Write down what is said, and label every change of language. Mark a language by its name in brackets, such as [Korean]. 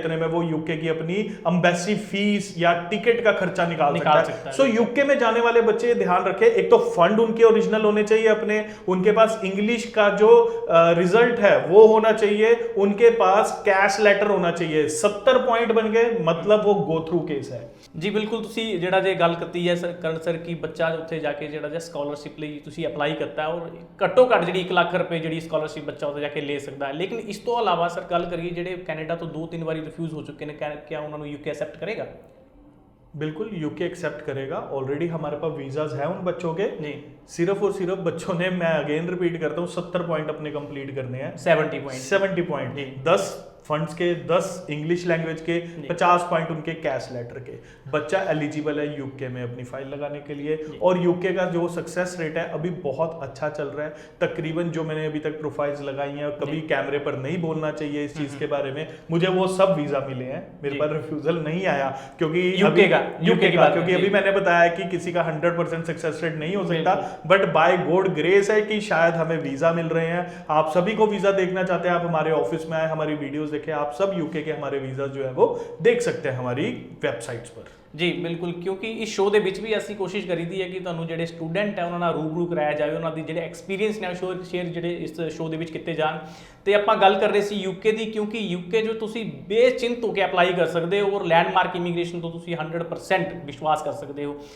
[Hindi] इतने में वो यूके की अपनी एम्बेसी फीस या टिकट का खर्चा निकाल सकता है। सो यूके में जाने वाले बच्चे ध्यान रखें, एक तो फंड उनके ओरिजिनल होने चाहिए अपने, उनके पास इंग्लिश का जो रिजल्ट है वो होना चाहिए, उनके पास कैश लेटर होना चाहिए। 70 पॉइंट बन गए मतलब वो गो थ्रू केस है। [Punjabi] जी बिल्कुल, तुसी जेड़ा जे गल करती है करण सर की बच्चा उत्थे जाके जेड़ा जे स्कॉलरशिप ਲਈ ਤੁਸੀਂ ਅਪਲਾਈ ਕਰਤਾ ਹੈ, ਔਰ ਘੱਟੋ ਘੱਟ ਜਿਹੜੀ 1 ਲੱਖ ਰੁਪਏ ਜਿਹੜੀ ਸਕਾਲਰਸ਼ਿਪ ਬੱਚਾ ਉੱਥੇ ਜਾ ਕੇ ਲੈ ਸਕਦਾ ਹੈ। ਲੇਕਿਨ ਇਸ ਤੋਂ ਇਲਾਵਾ ਸਰ ਗੱਲ ਕਰੀਏ ਜਿਹੜੇ ਕੈਨੇਡਾ ਤੋਂ 2-3 ਵਾਰੀ ਰਿਫਿਊਜ਼ ਹੋ ਚੁੱਕੇ ਨੇ, [Hindi] क्या [Punjabi] ਉਹਨਾਂ ਨੂੰ [Hindi] यूके एक्सेप्ट करेगा? बिल्कुल यूके एक्सेप्ट करेगा। ऑलरेडी हमारे पास वीजाज हैं उन बच्चों के जी। सिर्फ और सिर्फ बच्चों ने, मैं अगेन रिपीट करता हूँ, 70 पॉइंट अपने कंप्लीट करने हैं। 70 पॉइंट 10 फंड्स के, 10 इंग्लिश लैंग्वेज के, 50 पॉइंट उनके कैश लेटर के। बच्चा एलिजिबल है यूके में अपनी फाइल लगाने के लिए। और यूके का जो सक्सेस रेट है अभी बहुत अच्छा चल रहा है। तकरीबन जो मैंने अभी तक प्रोफाइल्स लगाई हैं, कभी कैमरे पर नहीं बोलना चाहिए इस चीज के बारे में, मुझे वो सब वीजा मिले हैं, मेरे पास रिफ्यूजल नहीं आया। क्योंकि यूके का क्योंकि अभी मैंने बताया कि किसी का 100% सक्सेस रेट नहीं हो सकता, बट बाय गॉड ग्रेस है कि शायद हमें वीजा मिल रहे हैं। आप सभी को वीजा देखना चाहते हैं, आप हमारे ऑफिस में आए, हमारी वीडियोस देखें, आप सब यूके के हमारे वीजा जो है वो देख सकते हैं हमारी वेबसाइट्स पर। जी बिल्कुल, क्योंकि इस शो [Punjabi] ਦੇ ਵਿੱਚ ਵੀ ਅਸੀਂ ਕੋਸ਼ਿਸ਼ ਕਰੀਦੀ ਹੈ ਕਿ ਤੁਹਾਨੂੰ ਜਿਹੜੇ ਸਟੂਡੈਂਟ ਹੈ ਉਹਨਾਂ ਨਾਲ ਰੂਬਰੂ ਕਰਾਇਆ ਜਾਵੇ, ਉਹਨਾਂ ਦੀ ਜਿਹੜੇ ਐਕਸਪੀਰੀਅੰਸ ਨੇ ਸ਼ੇਅਰ ਜਿਹੜੇ ਇਸ ਸ਼ੋ ਦੇ ਵਿੱਚ ਕੀਤੇ ਜਾਣ। ਤੇ ਆਪਾਂ ਗੱਲ ਕਰ ਰਹੇ ਸੀ ਯੂਕੇ ਦੀ, ਕਿਉਂਕਿ ਯੂਕੇ ਜੋ ਤੁਸੀਂ ਬੇਚਿੰਤ ਹੋ ਕੇ ਅਪਲਾਈ ਕਰ ਸਕਦੇ ਹੋ, ਔਰ ਲੈਂਡਮਾਰਕ ਇਮੀਗ੍ਰੇਸ਼ਨ ਤੋਂ ਤੁਸੀਂ 100% ਵਿਸ਼ਵਾਸ ਕਰ ਸਕਦੇ ਹੋ।